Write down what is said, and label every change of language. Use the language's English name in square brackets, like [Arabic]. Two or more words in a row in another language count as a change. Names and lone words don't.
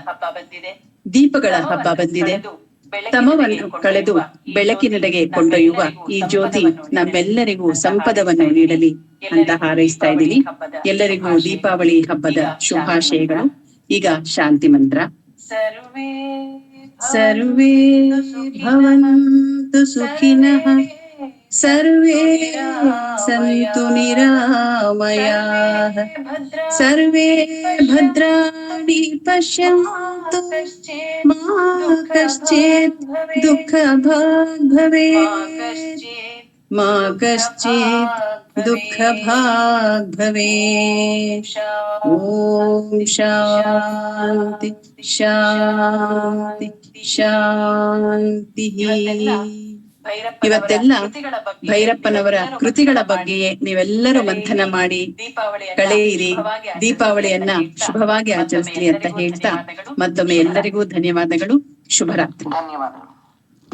[Kannada] ದೀಪಗಳ ಹಬ್ಬ ಬಂದಿದೆ. ತಮವನ್ನು ಕಳೆದು ಬೆಳಕಿನೆಡೆಗೆ ಕೊಂಡೊಯ್ಯುವ ಈ ಜ್ಯೋತಿ ನಮ್ಮೆಲ್ಲರಿಗೂ ಸಂಪದವನ್ನು ನೀಡಲಿ ಅಂತ ಹಾರೈಸ್ತಾ ಇದ್ದೀನಿ. ಎಲ್ಲರಿಗೂ ದೀಪಾವಳಿ ಹಬ್ಬದ ಶುಭಾಶಯಗಳು. ಈಗ ಶಾಂತಿ ಮಂತ್ರ. [Sanskrit] ಸರ್ವೇ ಭವಂತು ಸುಖಿನಃ, ಸರ್ವೇ ಸಂತು ನಿರಾಮಯಾಃ, ಸರ್ವೇ ಭದ್ರಾಣಿ ಪಶ್ಯಂತು ಮಾ ಕಶ್ಚಿತ್ ದುಃಖ ಭಾಗ್ ಭವೇತ್, ಮಾ ಕಶ್ಚಿತ್ ದುಃಖ ಭಾಗ್ ಭವೇತ್. ಓಂ ಶಾಂತಿ ಶಾಂತಿ ಶಾಂತಿ. [Kannada] ಇವತ್ತೆಲ್ಲ ಭೈರಪ್ಪನವರ ಕೃತಿಗಳ ಬಗ್ಗೆಯೇ ನೀವೆಲ್ಲರೂ ಮಂಥನ ಮಾಡಿ ಕಳೆಯಿರಿ, ದೀಪಾವಳಿಯನ್ನ ಶುಭವಾಗಿ ಆಚರಿಸ್ಲಿ ಅಂತ ಹೇಳ್ತಾ ಮತ್ತೊಮ್ಮೆ ಎಲ್ಲರಿಗೂ ಧನ್ಯವಾದಗಳು. ಶುಭರಾತ್ರಿ.